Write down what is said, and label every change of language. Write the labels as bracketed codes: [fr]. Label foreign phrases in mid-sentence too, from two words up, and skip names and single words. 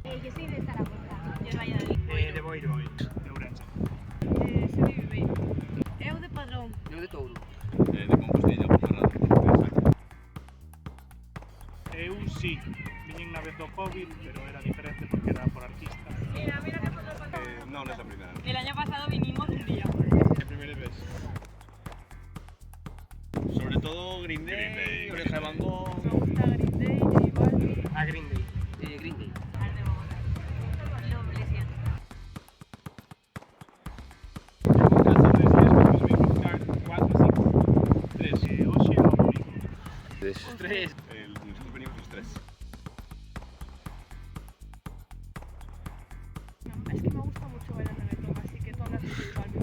[es] Yo soy de Zaragoza. Yo de Valladolid. De Boiro, de Ourense. Soy de Viveiro. [gl] Eu de Padrón. [es] Yo de Touro. De Compostela, por Ferrado. [gl] Eu sí, viñen na vez do Covid, pero era diferente porque era por artista. Mira que foto [es] No, no es la primera. El año pasado vinimos un día. ¿Qué primera vez? Sobre todo Green Day, Oreja de Van Gogh. Me gusta Green Day, J Balvin. A Green Day. Green Day. Al de Bogotá. Lo Iglesias. [gl] Hoxe o domingo. Tres. [es] Nosotros venimos los tres. Es que me gusta mucho bailar reggaetón, así que tú hablas de J Balvin.